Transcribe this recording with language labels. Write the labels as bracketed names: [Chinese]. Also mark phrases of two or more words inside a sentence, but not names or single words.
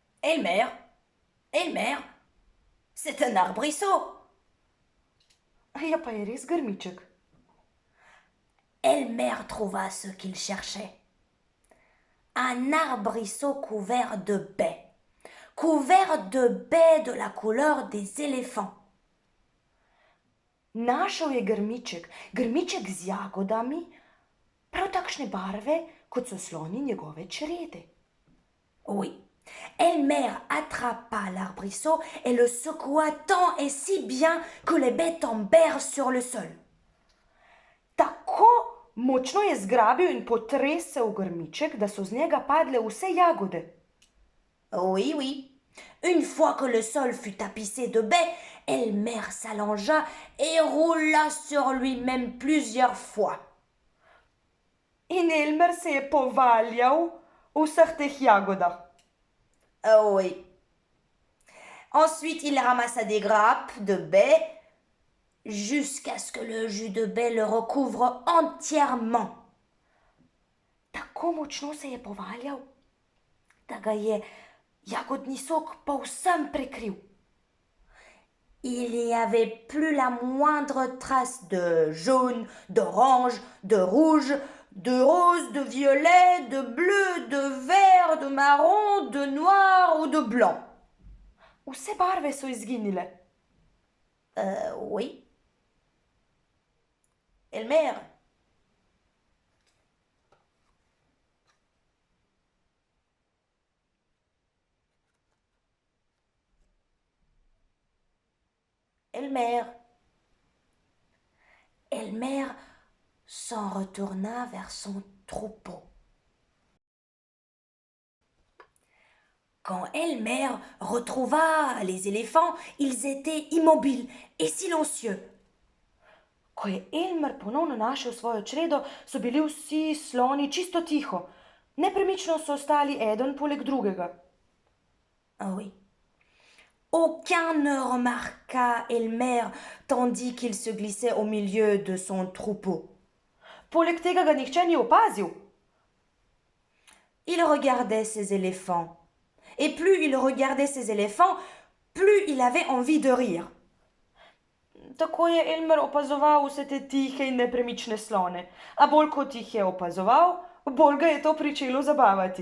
[French] Elmer, Elmer, c'est un arbrisseau. [Slovenian] Ja, pa je res grmiček. [French] Elmer trouva ce qu'il cherchait. Un arbrisseau couvert de baies. Couvert de baies de la couleur des éléphants. [Slovenian] Našel je grmiček, grmiček z jagodami, prav takšne barve, kot so sloni njegove črede. [French] Oui. Elmer attrapa l'arbrisseau et le secoua tant et si bien que les baies tombèrent sur le sol. [Slovenian] Tako močno je zgrabil in potresel grmiček, da so z njega padle vse jagode. [French] Oui, oui. Une fois que le sol fut tapissé de baies, Elmer s'allongea et roula sur lui-même plusieurs fois. [Slovenian] In Elmer se je povaljal v vseh teh jagodah. [French] Oh oui. Ensuite, il ramassa des grappes de baies jusqu'à ce que le jus de baie le recouvre entièrement. [Slovenian] Tako močno se je povaljal, da ga je jagodni sok povsem prekril. [French] Il n'y avait plus la moindre trace de jaune, d'orange, de rouge, de rose, de violet, de bleu, de vert, de marron, de noir ou de blanc. [Slovenian] Vse barve so izginile. [French] Oui. Elmer. Elmer. Elmer s'en retourna vers son troupeau. Quand Elmer retrouva les éléphants, ils étaient immobiles et silencieux. [Slovenian] Ko je Elmer ponovno našel svojo čredo, so bili vsi sloni čisto tiho. Nepremično so ostali eden poleg drugega. [French] Ah oui. Aucun ne remarqua Elmer tandis qu'il se glissait au milieu de son troupeau. [Slovenian] Poleg tega ga nihče ni opazil. [French] Il regardait ces éléphants. Et plus il regardait ces éléphants, plus il avait envie de rire. [Slovenian] Tako je Elmer opazoval vse te tihe in nepremične slone. A bolj kot jih je opazoval, bolj ga je to pričelo zabavati.